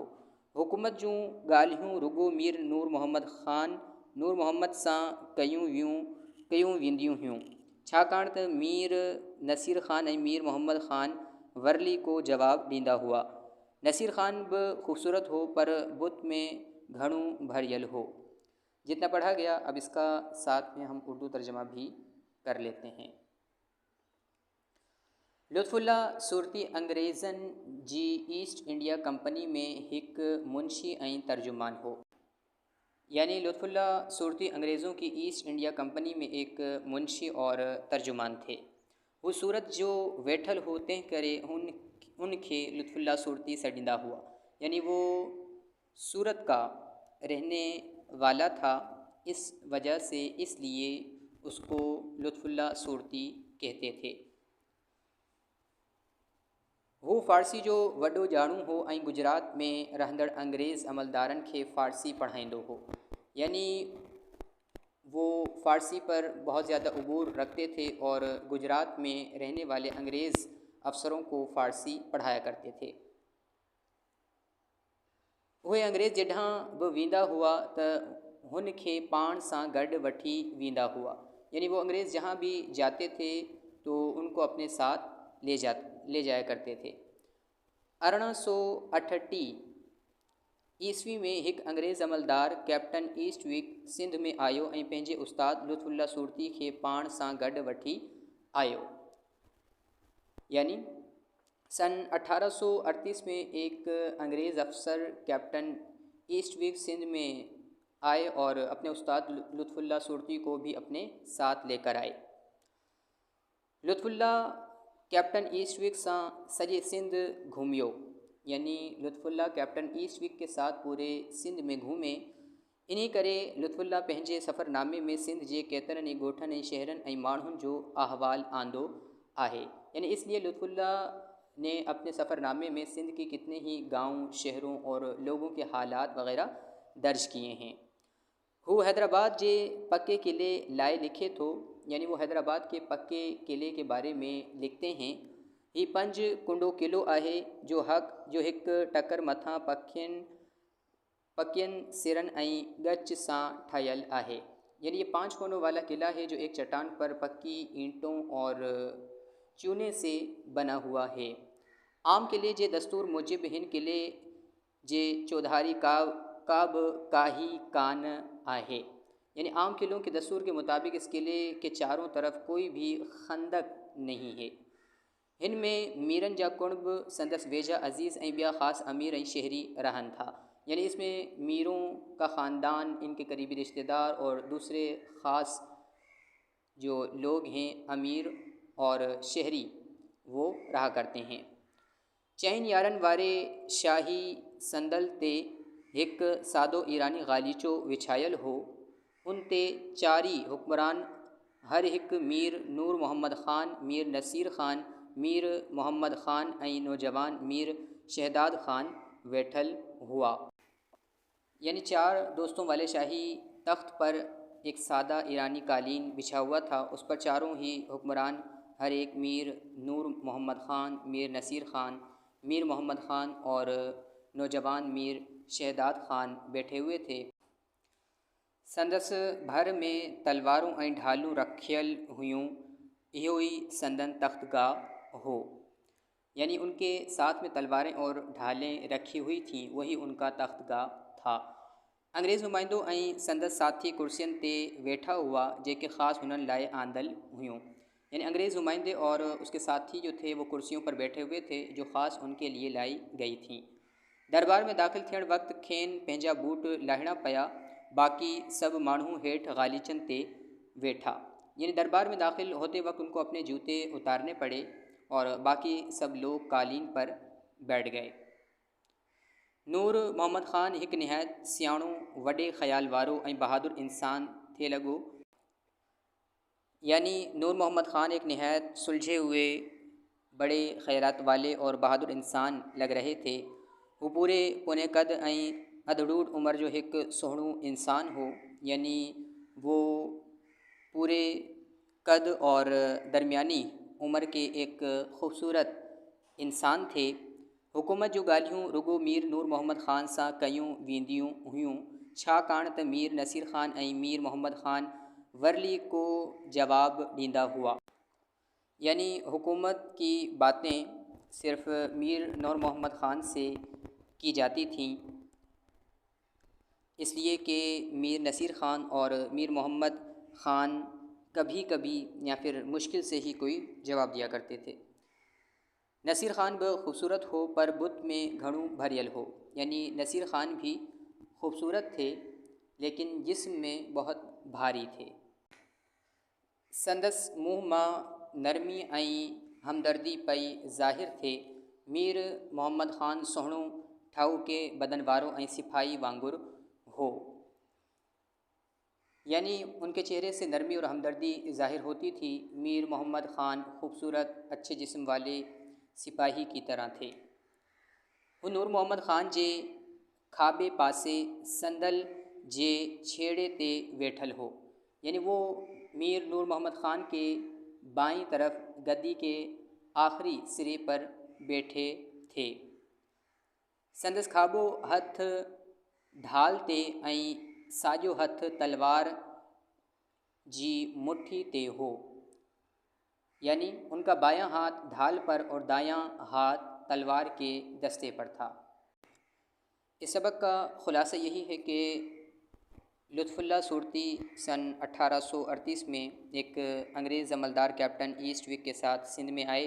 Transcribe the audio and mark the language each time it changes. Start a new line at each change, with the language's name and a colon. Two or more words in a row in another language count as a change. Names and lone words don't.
Sindhi: हुकूमत जूं ॻाल्हियूं रुगो मीर नूर मोहम्मद सां कयूं वेंदियूं हुयूं, छाकाणि त मीर नसीर ख़ान ऐं मीर मोहम्मद ख़ान वरली को जवाबु ॾींदा हुआ। नसीर ख़ान बि खूबसूरत हो, पर बुत में घणो भरियल हो।
Urdu: جتنا پڑھا گیا، اب اس کا ساتھ میں ہم اردو ترجمہ بھی کر لیتے ہیں.
Sindhi: लुत्फ़ुल्लाह सूरती अंग्रेज़नि जी ईस्ट इंडिया कंपनी में हिकु मुंशी ऐं तर्जुमान हो।
Urdu: یعنی لطف اللہ سورتی انگریزوں کی ایسٹ انڈیا کمپنی میں ایک منشی اور ترجمان تھے.
Sindhi: वो सूरत जो वेठल हो, तंहिं करे उनखे लुत्फ़ुल्लाह सूरती सॾींदा हुआ।
Urdu: یعنی وہ سورت کا رہنے والا تھا، اس وجہ سے اس لیے اس کو لطف اللہ سورتی کہتے تھے.
Sindhi: वो फ़ारसी जो वॾो ॼाणू हो ऐं गुजरात में रहंदड़ अंग्रेज़ अमलदारनि खे फ़ारसी पढ़ाईंदो हो।
Urdu: یعنی وہ فارسی پر بہت زیادہ عبور رکھتے تھے اور گجرات میں رہنے والے انگریز افسروں کو فارسی پڑھایا کرتے تھے.
Sindhi: उहे अंग्रेज़ जिॾां बि वेंदा हुआ त हुन खे पाण सां गॾु वठी वेंदा हुआ।
Urdu: یعنی وہ انگریز جہاں بھی جاتے تھے تو ان کو اپنے ساتھ لے جایا کرتے تھے.
Sindhi: 1838 ईस्वी में हिकु अंग्रेज़ अमलदार कैप्टन ईस्टविक सिंध में आयो ऐं पंहिंजे उस्ताद लुत्फ़ुल्लाह सूरती खे पाण सां गॾु वठी आयो।
Urdu: یعنی سن 1838 میں ایک انگریز افسر کیپٹن ایسٹوک سندھ میں آئے اور اپنے استاد لطف اللہ سورتی کو بھی اپنے ساتھ لے کر آئے.
Sindhi: लुत्फ़ुल्लाह कैप्टन ईस्टविक सां सॼे सिंध घुमियो।
Urdu: یعنی لطف اللہ کیپٹن ایسٹوک کے ساتھ پورے سندھ میں گھومے.
Sindhi: इन्ही करे लुत्फ़ुल्लाह पंहिंजे सफ़रनामे में सिंध जे केतिरनि ई ॻोठनि ऐं शहरनि ऐं माण्हुनि जो अहवालु आंदो आहे।
Urdu: یعنی اس لیے لطف اللہ نے اپنے سفرنامے میں سندھ کے کتنے ہی گاؤں، شہروں اور لوگوں کے حالات وغیرہ درج کیے ہیں.
Sindhi: हू हैदराबाद जे पक्के किले लाए लिखे थो,
Urdu: یعنی وہ حیدرآباد کے پکے قلعے کے بارے میں لکھتے ہیں.
Sindhi: ही पंज कुंडो किलो आहे जो हिक टकर मथां पकियनि सिरनि ऐं ॻच सां ठहियल आहे।
Urdu: یعنی یہ 5 کونوں والا قلعہ ہے جو ایک چٹان پر پکی اینٹوں اور چونے سے بنا ہوا ہے.
Sindhi: आम किले जे दस्तूर मुजिब हिन किले जे चौधारी काब काही कान आहे।
Urdu: یعنی عام قلعوں کے دستور کے مطابق اس قلعے کے چاروں طرف کوئی بھی خندق نہیں ہے.
Sindhi: हिन में मीरन जा कुणब संदस वेझा अज़ीज़ ऐं ॿिया ख़ास अमीर ऐं शहरी रहन था।
Urdu: یعنی اس میں میروں کا خاندان، ان کے قریبی رشتہ دار اور دوسرے خاص جو لوگ ہیں امیر اور شہری وہ رہا کرتے ہیں.
Sindhi: चैन यारन वारे शाही संदल ते एक सादो ईरानी गालीचो विछायल हो। उन ते चारी हुक्मरान हर एक मीर नूर मोहम्मद ख़ान, मीर नसीर ख़ान, मीर मोहम्मद ख़ान ऐं नौजवान मीर शहदाद ख़ान वेठल हुआ।
Urdu: یعنی 4 دوستوں والے شاہی تخت پر ایک سادہ ایرانی قالین بچھا ہوا تھا. اس پر چاروں ہی حکمران ہر ایک میر نور محمد خان، میر نصیر خان، میر محمد خان اور نوجوان میر شہداد خان بیٹھے ہوئے تھے.
Sindhi: संदस भर में तलवारूं ऐं ढालूं रखियल हुयूं। इहो ई संदन तख्तगाह हो।
Urdu: یعنی ان کے ساتھ میں تلواریں اور ڈھالیں رکھی ہوئی تھیں، وہی ان کا تخت گاہ تھا.
Sindhi: अंग्रेज़ नुमाइंदो ऐं संदस साथी कुर्सियन ते वेठा हुआ जेके ख़ास हुननि लाइ आंदल हुयूं।
Urdu: یعنی انگریز نمائندے اور اس کے ساتھی جو تھے وہ کرسیوں پر بیٹھے ہوئے تھے جو خاص ان کے لیے لائی گئی تھیں.
Sindhi: दरबार में दाख़िल थियण वक़्त खेन पंहिंजा बूट लाहिणा पिया, बाक़ी सभु माण्हू हेठि गालीचनि ते वेठा।
Urdu: یعنی دربار میں داخل ہوتے وقت ان کو اپنے جوتے اتارنے پڑے اور باقی سب لوگ قالین پر بیٹھ گئے.
Sindhi: नूर मोहम्मद ख़ान एक निहायत सियाणो, वॾे ख़्याल वारो ऐं बहादुर इंसान थे लॻो।
Urdu: یعنی نور محمد خان ایک نہایت سلجھے ہوئے، بڑے خیالات والے اور بہادر انسان لگ رہے تھے.
Sindhi: वो पूरे पौने कद ऐं अधड़ूढ़ उम्र जो एक सोहणो इंसान हो।
Urdu: یعنی وہ پورے قد اور درمیانی عمر کے ایک خوبصورت انسان تھے.
Sindhi: हुकूमत जो ॻाल्हियूं रुगो मीर नूर मोहम्मद ख़ान सां कयूं वेंदियूं हुयूं, छाकाणि त मीर नसीर ख़ान ऐं मीर मोहम्मद ख़ान वरली को जवाब ॾींदा हुआ।
Urdu: یعنی حکومت کی باتیں صرف میر نور محمد خان سے کی جاتی تھیں، اس لیے کہ میر نصیر خان اور میر محمد خان کبھی کبھی یا پھر مشکل سے ہی کوئی جواب دیا کرتے تھے.
Sindhi: नसीर ख़ान ब ख़ूबसूरत हो पर बुत में घणो भरियल हो।
Urdu: یعنی نصیر خان بھی خوبصورت تھے لیکن جسم میں بہت بھاری تھے.
Sindhi: संदस मुँह मां नरमी ऐं हमदर्दी पई ज़ाहिर थे। मीर मोहम्मद ख़ान सोहणो ठाऊ के बदन वारो ऐं सिपाही वांगुर हो।
Urdu: یعنی ان کے چہرے سے نرمی اور ہمدردی ظاہر ہوتی تھی. میر محمد خان خوبصورت اچھے جسم والے سپاہی کی طرح تھے.
Sindhi: वो नूर मोहम्मद ख़ान जे खाबे पासे संदल जे छेड़े ते वेठल हो।
Urdu: یعنی وہ میر نور محمد خان کے بائیں طرف گدی کے آخری سرے پر بیٹھے تھے.
Sindhi: संदस खाबो हथ ढाल ते ऐं साॼो हथ तलवार जी मुट्ठी ते हो।
Urdu: یعنی ان کا بایاں ہاتھ ڈھال پر اور دایاں ہاتھ تلوار کے دستے پر تھا. اس سبق کا خلاصہ یہی ہے کہ لطف اللہ سورتی سن 1838 میں ایک انگریز عملدار کیپٹن ایسٹوک کے ساتھ سندھ میں آئے.